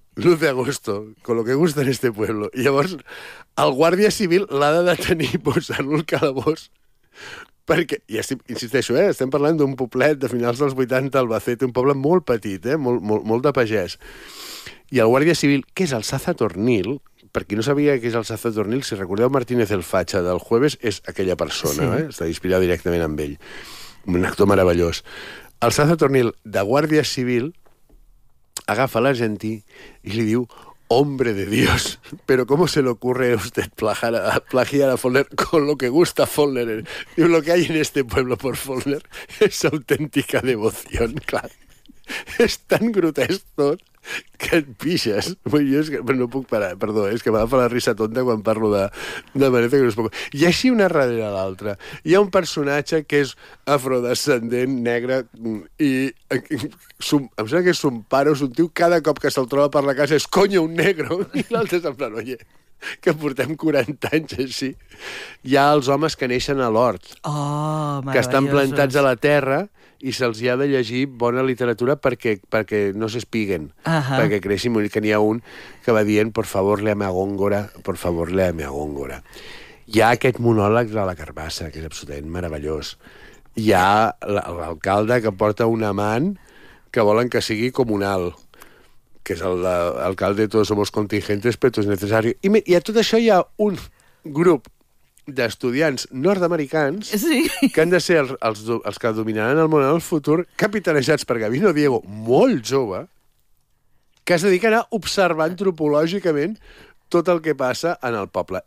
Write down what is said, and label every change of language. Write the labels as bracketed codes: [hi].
[es] Luz de agosto, con lo que gusta en este pueblo. [ca] I llavors el guàrdia civil l'ha de detenir posant-lo al calabós. Perquè, i insisteixo, estem parlant d'un poblet de finals dels 80, Albacete, un poble molt petit, molt de pagès. I el guàrdia civil, que és el Saza Tornil, per qui no sabia que és el Saza Tornil, si recordeu Martínez el Facha del Jueves, és aquella persona, sí. Està inspirada directament en ell. Un actor meravellós. El Saza Tornil, de guàrdia civil, agafa l'argentí i li diu... [es] Hombre de Dios, pero ¿cómo se le ocurre a usted plagiar a Follner con lo que gusta Follner? Y lo que hay en este pueblo por Follner es auténtica devoción, claro. Es tan grotesco que [ca] et pixes. Bueno, es que, no puc parar, perdó, és que m'ha fet la risa tonta quan parlo de Venezia. Que no puc... I així una darrere l'altra. Hi ha un personatge que és afrodescendent, negre, i em sembla que és un pare o un tio, cada cop que se'l troba per la casa és, [es] coño, un negro. [ca] I l'altre és en plan, oye, que portem 40 anys així. Hi ha els homes que neixen a l'hort. Oh, que estan plantats a la terra... i se'ls ha de llegir bona literatura perquè no s'espiguen, perquè creixin. Que n'hi ha un que va dient, [es] por favor, léame a Góngora, [ca] por favor, léame a Góngora. Hi ha aquest monòleg de la carbassa, que és absolutament meravellós. Hi ha l'alcalde que porta un amant que volen que sigui comunal, que és l'alcalde de [es] todos somos contingentes, pero todo es necesario. [ca] I a tot això hi ha un grup d'estudiants nord-americans que han de ser els que dominaran el món en el futur, capitanejats per Gabino Diego, molt jove, que es dedica a anar observant antropològicament tot el que passa en el poble.